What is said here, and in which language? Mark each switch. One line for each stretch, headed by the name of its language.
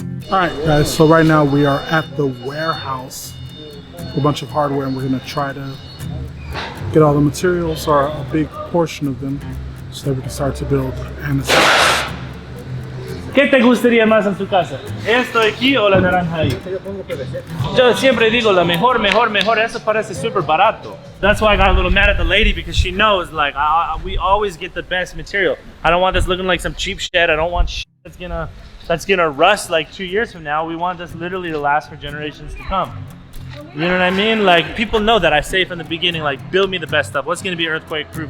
English: All right, guys, so right now we are at the warehouse, a bunch of hardware, and we're gonna try to get all the materials, or a big portion of them, so that we can start to build Anna's house.
Spanish: ¿Qué te gustaría más en tu casa? ¿Esto aquí o la naranja ahí? Yo siempre digo la mejor, mejor, mejor. Eso parece super barato.
English: That's why I got a little mad at the lady, because she knows, like, we always get the best material. I don't want this looking like some cheap shit. I don't want shit that's gonna rust like 2 years from now. We want this literally to last for generations to come. You know what I mean? Like, people know that I say from the beginning, like, build me the best stuff. What's gonna be earthquake proof?